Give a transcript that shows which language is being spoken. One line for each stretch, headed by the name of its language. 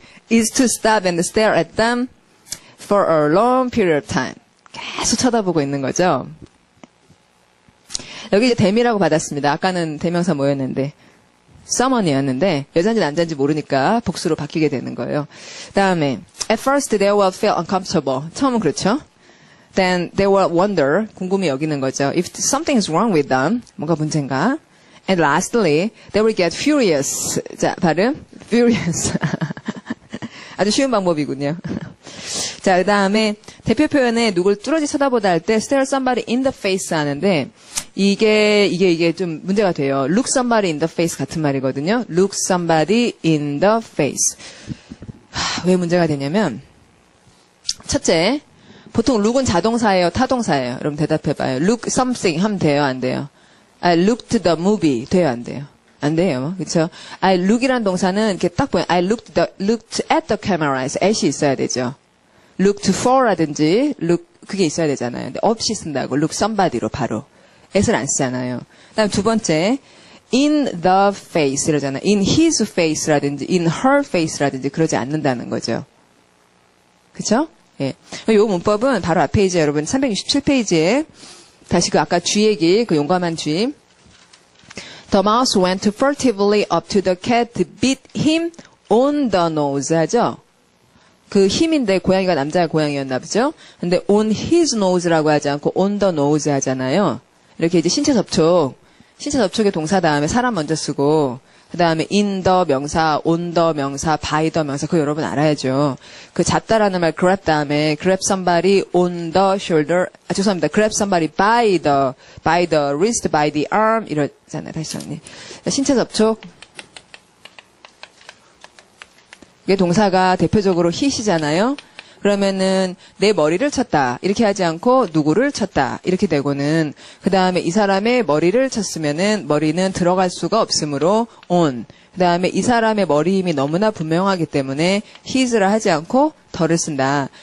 English: is to stop and stare at them for a long period of time.
Korean: 계속 쳐다보고 있는 거죠. 여기 이제 대미라고 받았습니다. 아까는 대명사 뭐였는데 someone이었는데 여자인지 남자인지 모르니까 복수로 바뀌게 되는 거예요. 다음에
English: at first they will feel uncomfortable.
Korean: 처음은 그렇죠.
English: Then they will wonder.
Korean: 궁금히 여기는 거죠.
English: If something is wrong with them.
Korean: 뭔가 문제인가.
English: And lastly, they will get furious.
Korean: 자, 발음 furious. 아주 쉬운 방법이군요. 자, 그 다음에 대표 표현에 누굴 뚫어지 쳐다보다 할 때
English: stare somebody in the face
Korean: 하는데 이게 좀 문제가 돼요.
English: look somebody in the face
Korean: 같은 말이거든요.
English: look somebody in the face.
Korean: 왜 문제가 되냐면 첫째, 보통 look은 자동사예요, 타동사예요? 여러분 대답해봐요. look something 하면 돼요, 안 돼요?
English: I looked the movie
Korean: 돼요, 안 돼요? 안 돼요. 그렇죠? I look이라는 동사는 이렇게 딱 보면
English: I looked at the camera
Korean: 에서 at이 있어야 되죠. looked for라든지 look 그게 있어야 되잖아요. 근데 없이 쓴다고 look somebody로 바로 at을 안 쓰잖아요. 그다음 두 번째 in the face 이러잖아요. in his face라든지 in her face라든지 그러지 않는다는 거죠. 그렇죠? 예. 이 문법은 바로 앞 페이지에 여러분 367페이지에 다시 그 아까 쥐 얘기 그 용감한 쥐
English: The mouse went furtively up to the cat to beat him on the nose 하죠.
Korean: 그 힘인데 고양이가 남자의 고양이였나 보죠. 근데 on his nose라고 하지 않고 on the nose 하잖아요. 이렇게 이제 신체 접촉의 동사 다음에 사람 먼저 쓰고 그 다음에 in the 명사, on the 명사, by the 명사 그거 여러분 알아야죠. 그 잡다라는 말
English: grab 다음에 grab somebody on the shoulder
Korean: 죄송합니다.
English: grab somebody by the wrist, by the arm
Korean: 이러잖아요. 다시 정리. 신체 접촉 이게 동사가 대표적으로 hit이잖아요. 그러면은 내 머리를 쳤다 이렇게 하지 않고 누구를 쳤다 이렇게 되고는 그 다음에 이 사람의 머리를 쳤으면은 머리는 들어갈 수가 없으므로 on 그 다음에 이 사람의 머리 힘이 너무나 분명하기 때문에 his라 하지 않고 더를 쓴다.